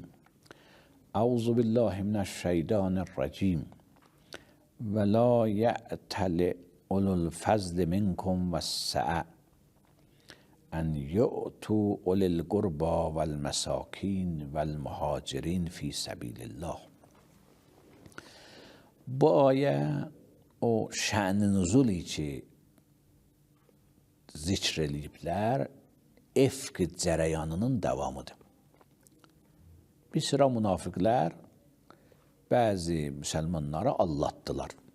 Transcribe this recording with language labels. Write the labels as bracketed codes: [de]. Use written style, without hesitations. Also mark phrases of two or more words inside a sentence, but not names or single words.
[ar] اعوذ بالله من الشیطان الرجیم. ولا یأتل اولو الفضل منکم والسعة ان یؤتوا اولی القربى والمساکین والمهاجرین فی سبیل الله. [az] Bu ayə o şə'n-i nüzul ki zikr eləyiblər, efq cərəyanının davamıdır. Bir sıra münafiqlər bəzi müsəlmanları allatdılar.